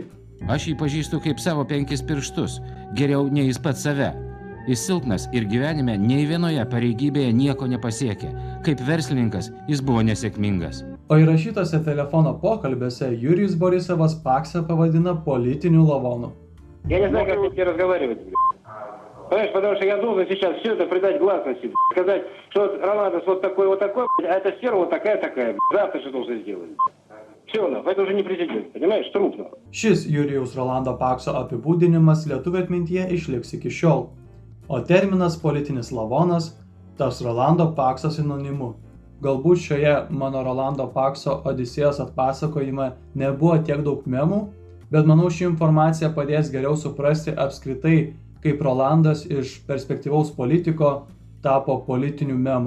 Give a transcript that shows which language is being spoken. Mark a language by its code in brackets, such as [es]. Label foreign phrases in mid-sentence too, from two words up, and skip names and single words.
[lt] Aš jį pažįstu kaip savo 5 pirštus, geriau nei jis pats save. Jis silpnas ir gyvenime nei vienoje pareigybėje nieko nepasiekė. Kaip verslininkas jis buvo nesėkmingas. O įrašytose telefono pokalbiuose Jurijus Borisovas Paksą pavadina politiniu lavonu. [ru] Я не знаю, как с ним разговаривать, Понимаешь, потому что я должен сейчас все это придать гласности, сказать, что Роландос вот такой, а эта сфера вот такая, завтра что должен сделать. Все, это уже не президент, понимаешь, трупно. [lt] Šis Jurijaus Rolando Pakso apibūdinimas lietuvių atmintyje išliks iki šiol, o terminas politinis lavonas tas Rolando Pakso sinonimu. Galbūt šioje mano Rolando Pakso odisėjos atpasakojime nebuvo tiek daug memų, bet manau ši informacija padės geriau suprasti apskritai, kaip Rolandas iš perspektyvaus politiko tapo politiniu memu.